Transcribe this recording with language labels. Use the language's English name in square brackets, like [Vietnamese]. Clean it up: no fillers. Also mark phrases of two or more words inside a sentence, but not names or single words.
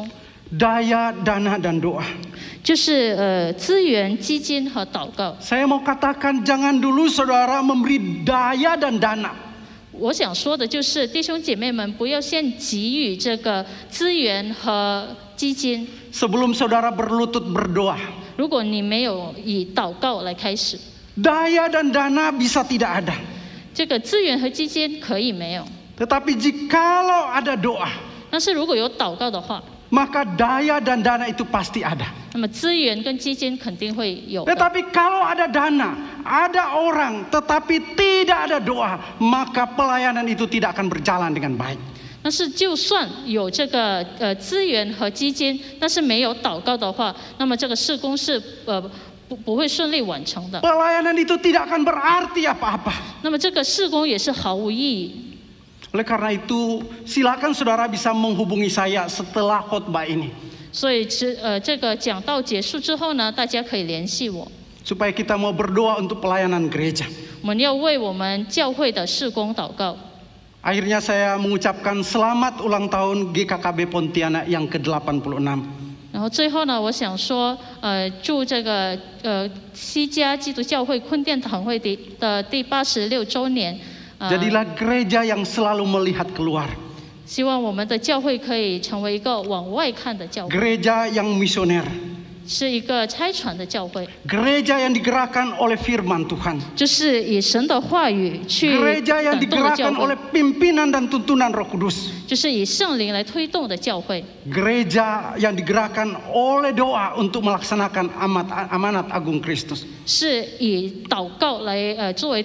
[Indonesian] Daya, dana, dan doa. [Chinese] 就是资源、基金和祷告。 [Indonesian] Saya mau katakan, jangan dulu saudara memberi daya dan dana. [Chinese] 我想说的就是，弟兄姐妹们不要先给予这个资源和基金， [Indonesian] Sebelum saudara berlutut berdoa. [Chinese] 如果你没有以祷告来开始， [Indonesian] Daya dan dana bisa tidak ada. [Chinese] 这个资源和基金可以没有， [Indonesian] Tetapi jikalau ada doa, [Chinese] 但是如果有祷告的话， [Indonesian] maka daya dan dana itu pasti ada. [Chinese] 那么资源跟基金肯定会有的。 [Indonesian] Tetapi kalau ada dana, ada orang, tetapi tidak ada doa, maka pelayanan itu tidak akan berjalan dengan baik. [Chinese] 但是就算有这个资源和基金，但是没有祷告的话，那么这个事工是不会顺利完成的。 [Indonesian] Pelayanan itu tidak akan berarti apa-apa. [Chinese] 那么这个事工也是毫无意义。 [Indonesian] Oleh karena itu, silakan saudara bisa menghubungi saya setelah khotbah ini. [Chinese] 所以这个讲道结束之后呢，大家可以联系我， [Indonesian] Supaya kita mau berdoa untuk pelayanan gereja. [Chinese] 我们要为我们教会的事工祷告。 [Indonesian] Akhirnya saya mengucapkan selamat ulang tahun GKKB Pontianak yang ke-86. [Chinese] 然后最后呢，我想说，祝这个西家基督教会坤甸堂会的第86周年。 [Indonesian] Jadilah gereja yang selalu melihat keluar. [Chinese] 希望我们的教会可以成为一个往外看的教会， [Indonesian] Gereja yang misioner. [Chinese] 是一个差传的教会， [Indonesian] Gereja yang digerakkan oleh firman Tuhan. [Chinese] 就是以神的话语去 [Indonesian] Gereja yang [Chinese] 感动的教 [Indonesian] digerakkan [Chinese] 会， [Indonesian] oleh pimpinan dan tuntunan Roh Kudus. [Chinese] 就是以圣灵来推动的教会， [Indonesian] Gereja yang digerakkan oleh doa untuk melaksanakan amanat agung Kristus. [Chinese] 是以祷告来作为